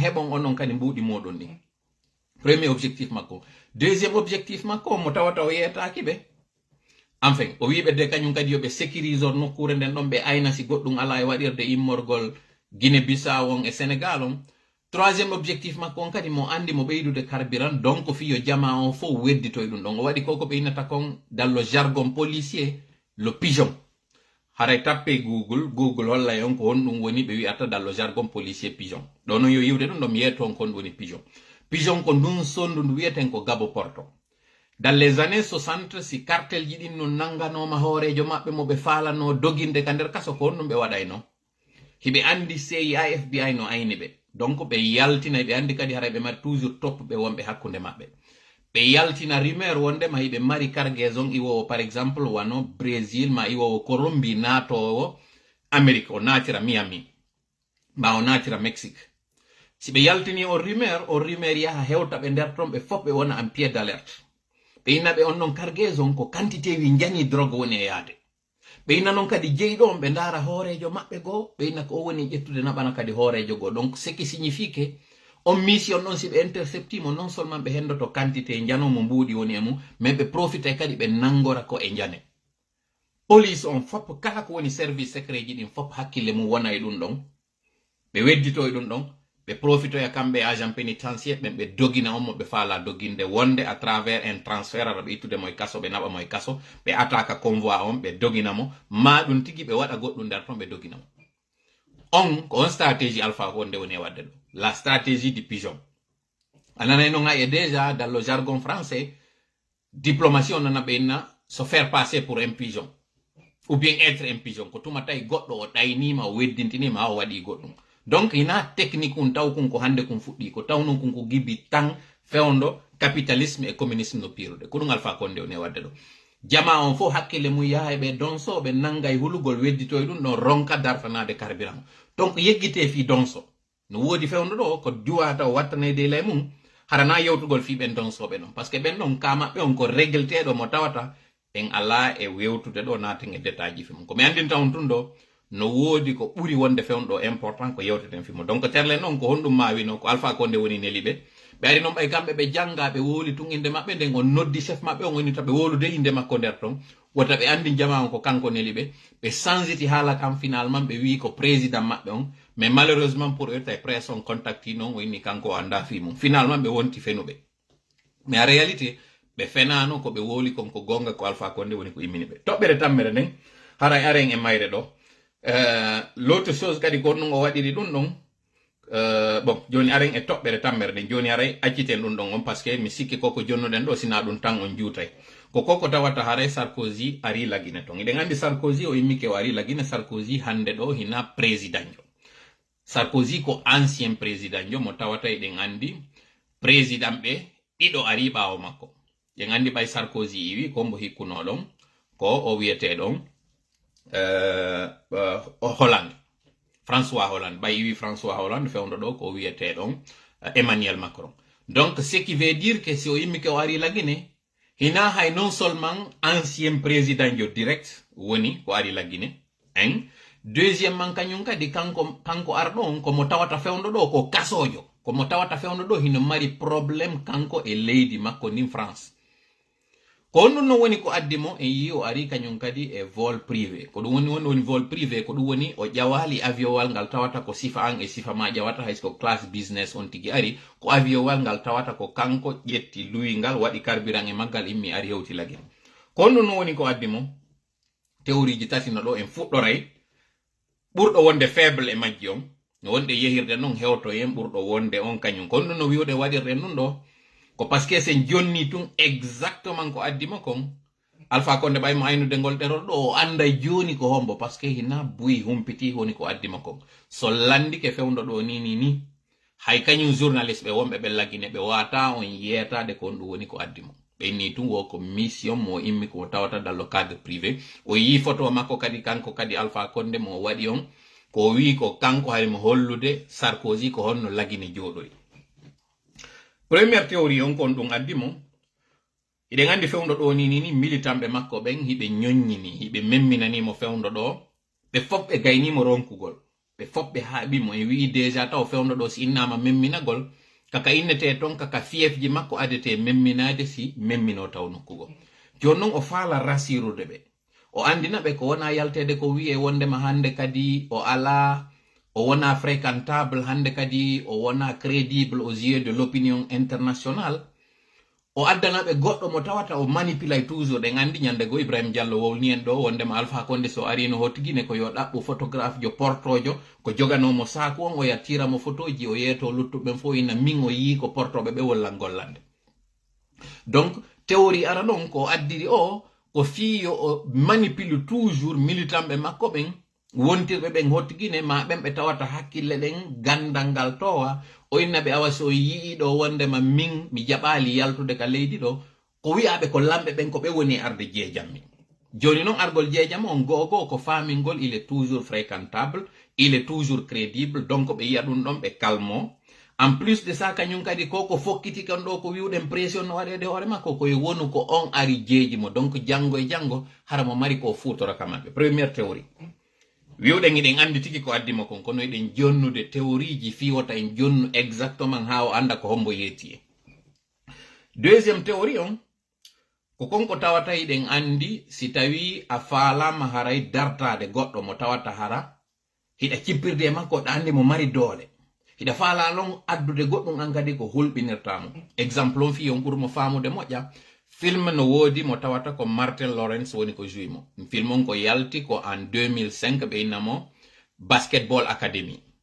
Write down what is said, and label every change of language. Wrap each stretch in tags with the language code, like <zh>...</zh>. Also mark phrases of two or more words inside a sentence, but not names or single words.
<ff>heɓon onon kadi mbuuɗi moɗon ɗi</ff> <fr>premier objectif</fr> <ff>makko</ff> <fr>deuxième objectif</fr> <ff>makko mo tawata o yeetaki ɓe enfin o wiɓe de kañum kadi yoɓe sécurise on nokkure nden ɗon ɓe ayna si goɗɗum ala e waɗirde immorgol Guinée Bissau on e Sénégal on</ff> <fr>troisième objectif</fr> <ff>makko on kadi mo andi mo ɓeydude</ff> <fr>carburant donc</fr> <ff>fiyo jama on fof wedditoy ɗum ɗon o waɗi koko ɓe innata kon</ff> <fr>dans le jargon policier le pigeon</fr> <ff>haray tappe google hollay on ko honɗum woni ɓe wiyata</ff> <fr>dans le jargon policier pigeon</fr> <ff>ɗo noon yo yiwde ɗum ɗo mi yiyata on kon woni pigeon ko ndun sondu ndu wiyeten ko Gabo Porto</ff> <fr>dans les années 60</fr> <ff>si cartel ji ɗin no nanganoma hoorejo maɓɓe mo ɓe falano doginde ka nder kaso ko honɗum ɓe waɗayno hiɓe andi CIA FBI no ayni ɓe donc ɓe yaltina ɓe andi kadi haray ɓe mari toujours toppɓe wonɓe hakkunde maɓɓe ɓe yaltina rumeur wondema hiɓe mari cargaison iwowo</ff> <fr>par exemple</fr> <ff>wano Brésil ma iwowo Colombie natowo Amérique o natira Miami ma o natira Mexique si ɓe yaltini o rumeur yaha hewta ɓe nder ton ɓe fof ɓe wona</ff> <fr>en pied d'alerte</fr> <ff>ɓe inna ɓe on non cargaison ko quantité wi jani drogue woni e yaade ɓe inna noon kadi jeyɗo on ɓe ndaara hoorejo maɓɓe goo ɓe inna ko o woni ƴettude naɓana kadi hoorejo goo</ff> <fr>donc ce qui signifie que</fr> <ff>on mission ɗon si ɓe interceptimo</ff> <fr>non seulement</fr> <ff>ɓe hendoto quantité janomo mbuuɗi woni e mum mais ɓe profite kadi ɓe nangora ko e jane police on fop kala ko woni</ff> <fr>service secret</fr> <ff>ji ɗin fop hakkille mum wona e ɗum ɗon ɓe weddito e ɗum ɗon ɓe profitoya kamɓe</ff> <fr>agent pénitentiaire</fr> <ff>ɓen ɓe dogina on mo ɓe faala doginde wonde</ff> <fr>à travers un transfert</fr> <ff>aɗa ɓe ittude mo e kaso ɓe naɓa mo e kaso ɓe</ff> <fr>attaque convoi</fr> <ff>on ɓe doginamo ma ɗum tigi ɓe waɗa goɗɗum nder ton ɓe doginamo on ko on</ff> <fr>stratégie alpha</fr> <ff>ko nde woni e wadde ɗo</ff> <fr>la stratégie du pigeon</fr> <ff>ananay noon e</ff> <fr>déjà dans le jargon français diplomatie</fr> <ff>on nana ɓe inna</ff> <fr>se faire passer pour un pigeon ou bien être un pigeon</fr> <ff>ko tuma tawi goɗɗo o ɗaynima o weddintinima ha o waɗi goɗɗum donc ina technique un taw kun ko hande kun fuɗɗi ko taw non kun ko gibi tan fewndo</ff> <fr>capitalisme et communisme</fr> <ff>no pirude ko ɗum alpha konde woni e wadde ɗo jama on fof hakkille mum yaha ɓe donso ɓe nangay hulugol wedditoy ɗum ɗon ronka dartanade</ff> <fr>carburant donc</fr> <ff>yeggite fi donso no woodi fewndo ɗo ko duwata o wattanede lay mum harana yewtugol fi ɓen donsoɓe ɗon</ff> <fr>par ce que</fr> <ff>ɓen ɗon ka maɓɓe on ko régleteɗo mo tawata en ala e wewtude ɗo naten e détail ji fi mum ko mi andinta on tun ɗo no woodi ko ɓuri wonde fewndo important ko yewteten fimo donc terle noon ko honɗum mawino ko alpha konde woni neli ɓe ari noon ɓay kamɓe ɓe janga ɓe woli tun inde maɓɓe nden on noddi chef maɓɓe on woni taɓe wolude inde makko nder ton wota ɓe andi jama on ko kanko neli ɓe sanziti haala kam finalement ɓe wi ko président maɓɓe on</ff> <fr>mais malheureusement pour eux</fr> <ff>tay presse on contacti noon o inni kanko anda fi mum finalement ɓe wonti fenuɓe</ff> <fr>mais en réalité</fr> <ff>ɓe fenano ko ɓe woli kon ko gonga ko Alpha Condé woni ko immini ɓe toɓɓere tammere nden haray aren e mayre ɗo</ff> <fr>l'autre chose</fr> <ff>kadi gonɗum o waɗiri ɗum ɗon bon joni aren e toɓɓere tammere nden joni aray acciten ɗum ɗon on</ff> <fr>par ce que</fr> <ff>mi sikki koko jonnuɗen ɗo sina ɗum tan on juutay koko tawata haray Sarkozy ari lagine ton eɗen andi Sarkozy o immike o ari lagine Sarkozy hande ɗo hina président jo Sarkozy ko</ff> <fr>ancien président</fr> <ff>jo mo tawata eɗen andi président ɓe ɗiɗo ari ɓawo makko en andi ɓay Sarkozy iwi kombo hikkunoɗon ko o wiyeteɗon Hollande François Hollande ɓay iwi François Hollande fewndo ɗo ko wiyeteɗon Emmanuel Macron</ff> <fr>donc ce qui veut dire que</fr> <ff>si o immike o ari lagine hina hay</ff> <fr>non seulement ancien président</fr> <ff>jo direct woni ko ari lagine en deuxièmement kañum kadi kanko arɗo on komo tawata fewndo ɗo ko kasojo komo tawata fewndo ɗo hino mari probléme kanko e leydi makko ndin France ko on ɗum no woni ko addi mo en yi o ari kañum kadi e</ff> <fr>vol privé</fr> <ff>ko ɗum woni</ff> <fr>vol privé</fr> <ff>ko ɗum woni o ƴawali avion wal ngal tawata ko sifa an e sifa ma ƴawata hayso</ff> <fr>classe business</fr> <ff>on tigi ari ko avion wal ngal tawata ko kanko ƴetti luwi ngal waɗi carburant e maggal immi ari hewti lagin ko on ɗum no woni ko addi mo théorie ji tati no ɗo en fuɗɗoray ɓurɗo wonde faible e majji on no wonde yehirde noon hewto en ɓurɗo wonde on kañum ko on ɗum no wiwde waɗirɗen ɗum ɗo ko</ff> <fr>parce que</fr> <ff>sen jonni tun exactement ko addima kon Alpha Condé ɓaymo aynude ngol ɗerol ɗo o anda joni ko hombo</ff> <fr>par ce que</fr> <ff>hina buyi humpiti woni ko addima kon so landike fewndo ɗo ni hay kañum journaliste ɓe wonɓe ɓe lagine ɓe wata on yetade ko on ɗum woni ko addimo ɓe ni tun wo ko mission mo immi ko tawata</ff> <fr>dans le cadre privé</fr> <ff>o yi photo makko kadi kanko kadi Alpha Condé mo waɗi on ko wi ko kanko hari mo hollude Sarkozy ko honno lagine jooɗoy</ff> <fr>première théorie</fr> <ff>on kon ɗum addi mo eɗen andi fewndo ɗo ni militant ɓe makko ɓen hiɓe ñoññini hiɓe memminanimo fewndo ɗo ɓe fof ɓe gaynimo ronkugol ɓe fof ɓe haaɓimo e wi déjà taw fewndo ɗo si innama memminagol kaka innete ton kaka fiefji makko adete memminade si memmino taw nokkugo joni noon o faala rasirude ɓe o andina ɓe ko wona yaltede ko wi'e wondema hande kadi o ala o wona fréquentable hande kadi o wona</ff> <fr>crédible aux yeux de l'opinion internationale</fr> <ff>o addanaɓe goɗɗo mo tawata o manipulay toujours ɗen andi ñande go Ibrahima Diallo wowni en ɗo wondema Alpha Condé so ari no hottigine ko yo ɗaɓɓu photographe jo portojo ko joganomo saku on o yattiramo photoji o yeeto luttuɓen fo ina min o yi ko portoɓe ɓe wollal gollande</ff> <fr>donc théorie</fr> <ff>ara ɗon ko addiri o ko fiyo o</ff> <fr>manipule toujours militant</fr> <ff>ɓe makko ɓen wontirɓe ɓen hottigine ma ɓen ɓe tawata hakkille ɗen gandal ngal towa o innaɓe awa so yii ɗo wondema min mi jaɓali yaltude ka leydi ɗo ko wiyaɓe ko lamɓe ɓen ko ɓe woni arde jeejammi joni noon argol jeejam on gogo ko famingol</ff> <fr>il est toujours fréquentable il est toujours crédible donc</fr> <ff>ɓe yiya ɗum ɗon ɓe calmo</ff> <fr>en plus de ça</fr> <ff>kañum kadi ko fokkiti kan ɗo ko wiwɗen pression no waɗede hoore makko koye wonu ko on ari jeeji mo donc janggo e janggo hara mo mari ko futoraka maɓɓe</ff> <fr>première théorie</fr> <ff>wiwɗen iɗen andi tigi ko addimo kon kono eɗen jonnude théorie ji fiwota en jonnu exactement ha o anda ko hombo yeeti e</ff> <fr>deuxième théorie</fr> <ff>on ko konko tawata eɗen andi si tawi a faalama haray dartade goɗɗo mo tawata hara hiɗa cippirde e makko ɗa andi mo mari doole hiɗa faala lon addude goɗɗum an kadi ko hulɓinirtamo exemple on fi on ɓurmo famude moƴƴa film no woodi mo tawata ko Martin Lawrence woni ko jouy mo film on ko yalti ko en 2005 ɓe innamo Basketball Academy</ff>